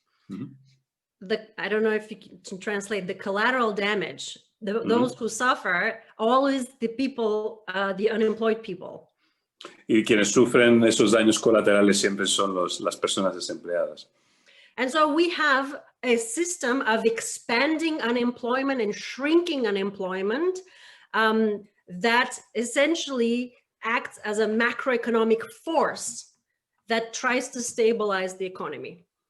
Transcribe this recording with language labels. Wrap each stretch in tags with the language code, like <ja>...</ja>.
<en>I don't know if you can translate the collateral damage. Those who suffer, always the people, the unemployed people.</en> <es>Y quienes sufren esos daños colaterales siempre son las personas desempleadas.</es> <en>And so we have a system of expanding unemployment and shrinking unemployment that essentially acts as a macroeconomic force that tries to stabilize the economy.</en>